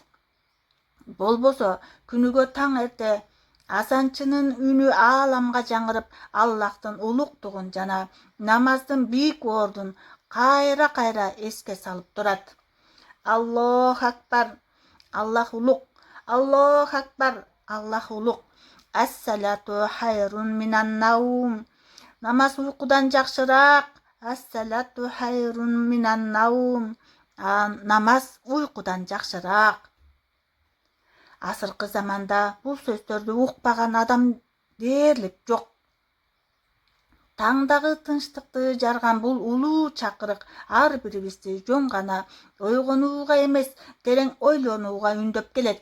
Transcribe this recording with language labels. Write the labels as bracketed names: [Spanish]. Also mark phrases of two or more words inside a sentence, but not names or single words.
[Kyrgyz] Болбосо күнүгө таң эрте азанчынын үнү ааламга жаңырып, Аллахтын улуктугун жана намаздын бийик ордун кайра эске салып турат. [Arabic] الله أكبر, [Kyrgyz] Аллах улук. [Arabic] الله أكبر, [Kyrgyz] Аллах улук. [Arabic] الصلاة خير من النوم. [Kyrgyz] Намаз уйкудан жакшыраак. [Arabic] الصلاة خير من النوم. [Kyrgyz] Намаз уйкудан жакшыраак. Азыркы заманда бул сөздөрдү укпаган адам дээрлик жок. Таңдагы тынчтыкты жарган бул улуу чакырык ар бирибизди жөн гана ойгонууга эмес, терең ойлонууга үндөп келет.